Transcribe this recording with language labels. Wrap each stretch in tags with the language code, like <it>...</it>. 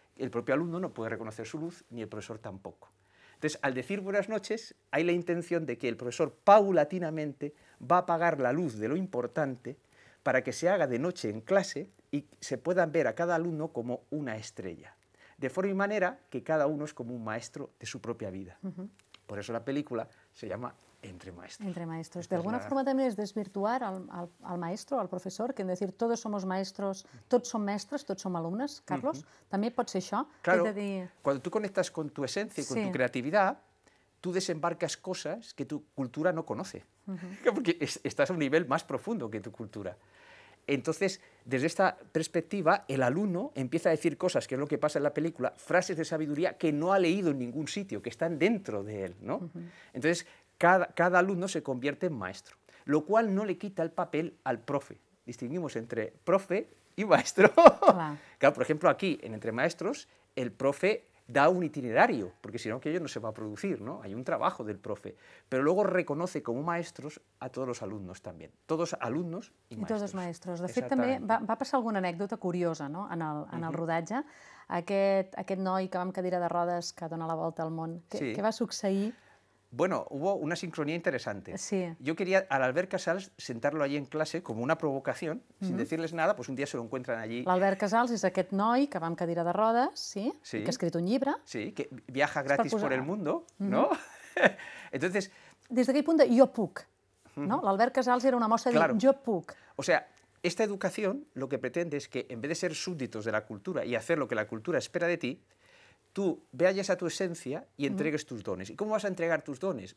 <es>El propio alumno no puede reconocer su luz, ni el profesor tampoco. Entonces, al decir buenas noches, hay la intención de que el profesor paulatinamente va a apagar la luz de lo importante para que se haga de noche en clase y se puedan ver a cada alumno como una estrella. De forma y manera que cada uno es como un maestro de su propia vida. Por eso la película se llama Entre Maestros.</es> <ca>Entre Maestros.</ca> <es>De alguna forma</es> <ca>també és desvirtuar al maestro, al professor, que hem de dir,</ca> <es>todos somos maestros,</es> <ca>tots som mestres, tots som alumnes, Carlos? També pot ser això?</ca> <es>Claro, cuando tú conectas con tu esencia y con tu creatividad, tú desembarcas cosas que tu cultura no conoce, porque estás a un nivel más profundo que tu cultura. Entonces, desde esta perspectiva, el alumno empieza a decir cosas, que es lo que pasa en la película, frases de sabiduría que no ha leído en ningún sitio, que están dentro de él, ¿no? Entonces, cada alumno se convierte en maestro, lo cual no le quita el papel al profe. Distinguimos entre profe y maestro. Claro, por ejemplo, aquí, en Entre Maestros, el profe da un itinerario, porque si no, aquello no se va a producir, ¿no? Hay un trabajo del profe, pero luego reconoce como maestros a todos los alumnos también, todos alumnos y maestros.</es> <ca>I tots els maestros. De fet, també va passar alguna anècdota curiosa, no?, en el rodatge. Aquest noi que va amb cadira de rodes que dona la volta al món, què va succeir?</ca> <es>Bueno, hubo una sincronía interesante. Sí. Yo quería al Albert Casals sentarlo allí en clase como una provocación, sin decirles nada, pues un día se lo encuentran allí.</es> <ca>L'Albert Casals és aquest noi que va amb cadira de rodes, sí, que ha escrit un llibre.</ca> <es>Sí, que viaja gratis por el mundo, ¿no? Entonces...</es> <ca>Des d'aquell punt de jo puc, no? L'Albert Casals era una mostra de dir jo puc.</ca> <es>O sea, esta educación lo que pretende es que en vez de ser súbditos de la cultura y hacer lo que la cultura espera de ti, tú veas a tu esencia y entregues tus dones. ¿Y cómo vas a entregar tus dones?</es>